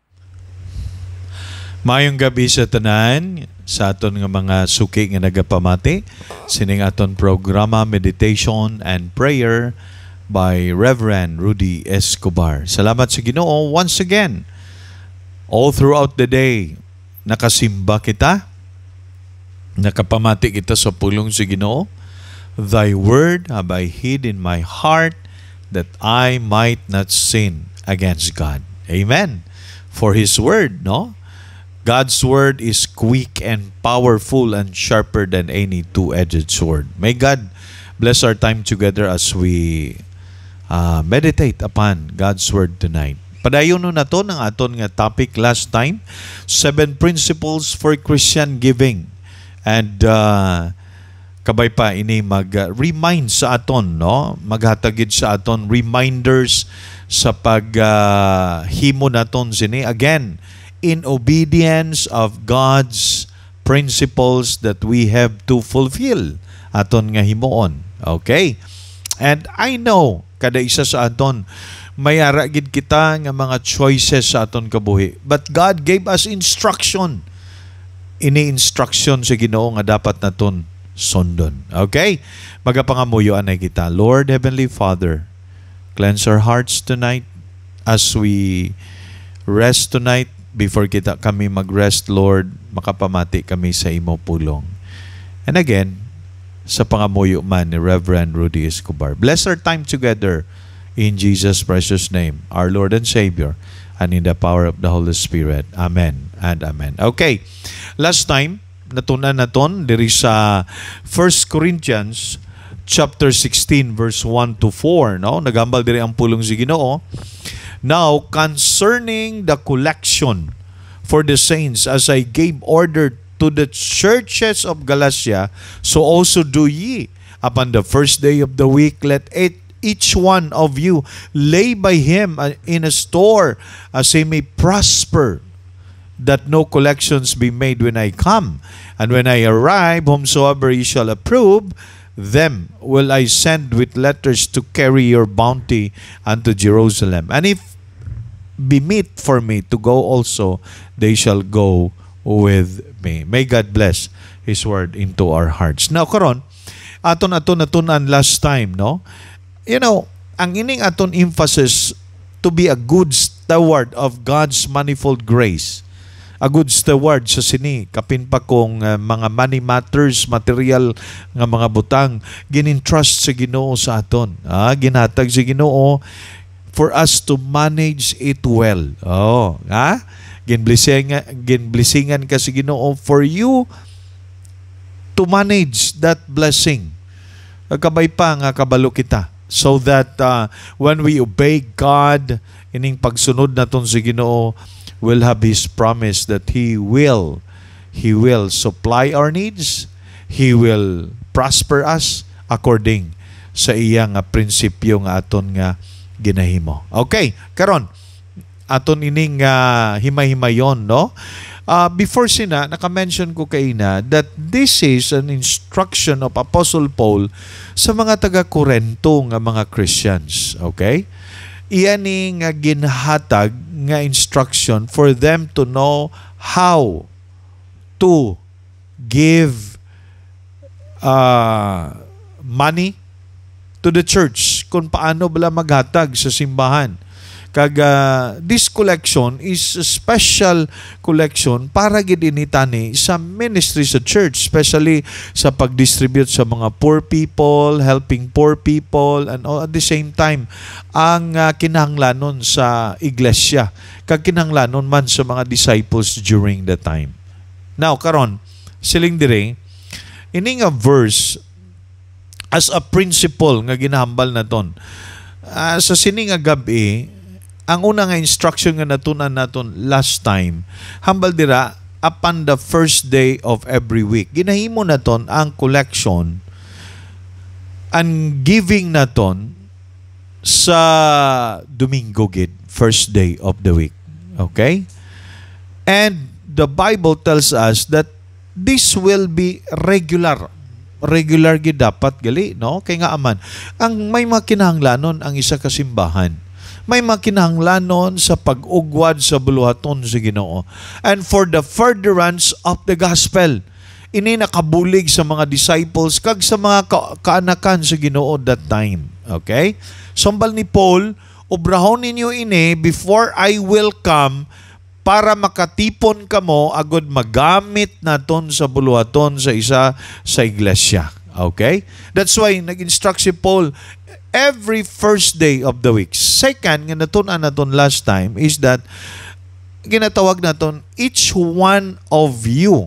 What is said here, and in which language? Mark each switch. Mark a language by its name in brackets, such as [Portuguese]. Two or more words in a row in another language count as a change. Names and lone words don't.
[Hiligaynon] Mayong gabi sa tanan, sa aton nga mga suki nga nagapamati, sining aton programa Meditation and Prayer by Reverend Rudy Escobar. Salamat sa Ginoo [English] once again. All throughout the day, [Hiligaynon] nakasimba kita, nakapamati kita sa pulong sa Ginoo. [English] Thy word have I hid in my heart that I might not sin against God. Amen. For His word, no? God's word is quick and powerful and sharper than any two-edged sword. May God bless our time together as we meditate upon God's word tonight. [Hiligaynon] Padayon na to ng aton nga topic [English] last time, 7 principles for Christian giving. [Hiligaynon] And kabay pa ini mag-remind sa aton, no? Maghatagid sa aton reminders sa paghimo naton sini [English] again in obedience of God's principles that we have to fulfill [Hiligaynon] aton nga himuon. [English] Okay? And I know [Hiligaynon] kada isa sa aton may ara gid kita nga mga choices sa aton kabuhi, [English] but God gave us instruction. [Hiligaynon] Ini instruction sa Ginoo nga dapat naton sundon. [English] Okay? [Hiligaynon] Magapangamuyoan na kita. [English] Lord Heavenly Father, cleanse our hearts tonight as we rest tonight. [Hiligaynon] Before kami mag-rest, Lord, makapamati kami sa imo pulong. [English] And again, [Hiligaynon] sa pangamuyo man ni Reverend Rudy Escobar. [English] Bless our time together in Jesus' precious name, our Lord and Savior, and in the power of the Holy Spirit. Amen and amen. Okay, last time, [Hiligaynon] natunan naton diri sa 1 Corinthians chapter 16 verse 1 to 4, no? Nagambal diri ang pulong si Ginoo. [English] Now concerning the collection for the saints, as I gave order to the churches of Galatia, so also do ye. Upon the first day of the week, let each one of you lay by him in a store, as he may prosper, that no collections be made when I come. And when I arrive, whomsoever ye shall approve, them will I send with letters to carry your bounty unto Jerusalem. And if be meet for me to go also, they shall go with me. May God bless His word into our hearts. Now, [Hiligaynon] karon, aton natunan [English] last time, [Hiligaynon] no? [English] You know, [Hiligaynon] ang ining aton [English] emphasis to be a good steward of God's manifold grace. A good steward [Hiligaynon] sa sini kapin pa kung mga [English] money matters, [Hiligaynon] material nga mga butang ginintrust sa Ginoo sa aton. Ginhatag sa Ginoo [English] for us to manage it well. Oh, ha? [Hiligaynon] Ginblisingan ka sa Ginoo [English] for you to manage that blessing. [Hiligaynon] Kabay pa nga kabalo kita. [English] So that when we obey God, [Hiligaynon] ining pagsunod naton sa Ginoo, [English] we'll have His promise that He will supply our needs. He will prosper us according [Hiligaynon] sa iyang prinsipyo nga aton nga ginahimo. Okay, karon aton ining himay-himayon, no? Before sina, naka-mention ko kaina [English] that this is an instruction of Apostle Paul [Hiligaynon] sa mga taga-Korento nga mga Christians. Okay? Iyan nga ginhatag nga [English] instruction for them to know how to give money to the church, [Hiligaynon] kung paano bala maghatag sa simbahan. [English] This collection is a special collection [Hiligaynon] para gid initani sa [English] ministry sa church, especially [Hiligaynon] sa pag-distribute sa mga [English] poor people, helping poor people, and all, at the same time [Hiligaynon] ang kinahanglanon sa iglesia, kag kinahanglanon man sa mga [English] disciples during the time. [Hiligaynon] Now karon siling dire ining a verse [English] as a principle [Hiligaynon] nga ginahambal naton sa sining nga gabi. Ang una nga instruction nga natunan naton [English] last time, [Hiligaynon] hambal dira [English] upon the first day of every week. [Hiligaynon] Ginahimo naton ang [English] collection and giving [Hiligaynon] naton sa Domingo gid, [English] first day of the week. Okay? And the Bible tells us that this will be regular. [Hiligaynon] Regular gid dapat gali, no? Kay nga aman, ang may makinahanglanon ang isa ka simbahan. May makinahanglanon sa pag-ugwad sa buluhaton sa Ginoo. [English] And for the furtherance of the gospel, [Hiligaynon] ini nakabulig sa mga disciples kag sa mga kaanakan sa Ginoo [English] that time. [Hiligaynon] Okay? Sambal ni Paul, obrahon ninyo ini [English] before I will come [Hiligaynon] para makatipon kamo agud magamit naton sa buluhaton sa isa sa iglesia. [English] Okay? That's why [Hiligaynon] nag-instruct si Paul [English] every first day of the week. Second, [Hiligaynon] nga natunan naton [English] last time is that [Hiligaynon] ginatawag naton [English] each one of you.